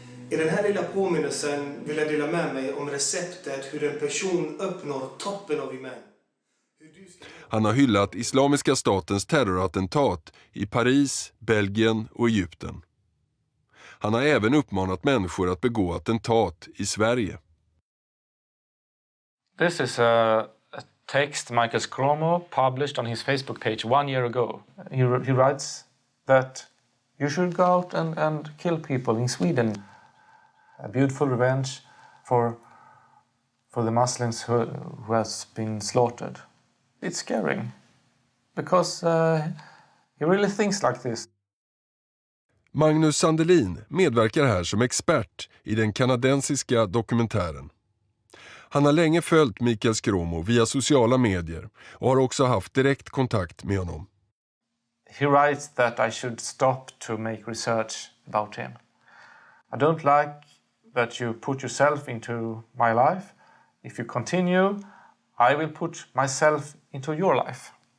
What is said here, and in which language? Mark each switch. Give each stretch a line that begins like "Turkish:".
Swedish: I den här lilla påminnelsen vill jag dela med mig om receptet hur en person uppnår toppen av iman. Han har hyllat Islamiska statens terrorattentat i Paris, Belgien och Egypten. Han har även uppmanat människor att begå attentat i Sverige.
English: This is a text Michael Skråmo published on his Facebook page 1 year ago. He writes that you should go out and kill people in Sweden. A beautiful revenge for the Muslims who has been slaughtered. It's scary because he really thinks like this.
Swedish: Magnus Sandelin medverkar här som expert i den kanadensiska dokumentären. Han har länge följt Mikael Skråmo via sociala medier och har också haft direkt kontakt med honom.
English: He writes that I should stop to make research about him. I don't like that you put yourself into my life. If you continue, I will put myself into your life.